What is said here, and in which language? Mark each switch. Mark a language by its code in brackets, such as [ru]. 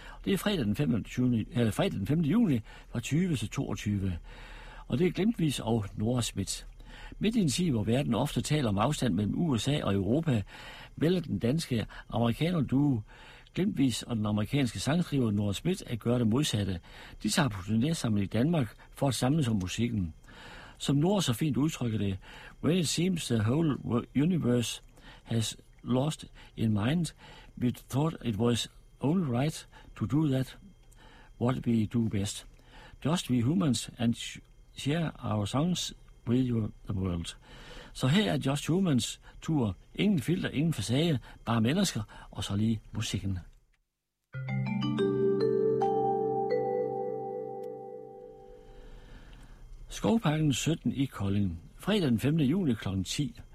[da] Det er fredag den 5. juni fra 20 til 22. Og det er Glimtvis og Nora Schmidt. Midt i en tid, hvor verden ofte taler om afstand mellem USA og Europa, vælger den danske amerikaner duo Glimtvis og den amerikanske sangskriver Nora Schmidt at gøre det modsatte. De tager på turné sammen i Danmark for at samles om musikken. Som Nora så fint udtrykker det, [en] when it seems the whole universe has lost in mind, we thought it was only right to do that, what we do best. Just be humans and share our songs with you, the world. [da] Så her er Just Humans tur. Ingen filter, ingen facade, bare mennesker, og så lige musikken. Skovparken 17 i Kolding. Fredag den 5. juni kl. 10.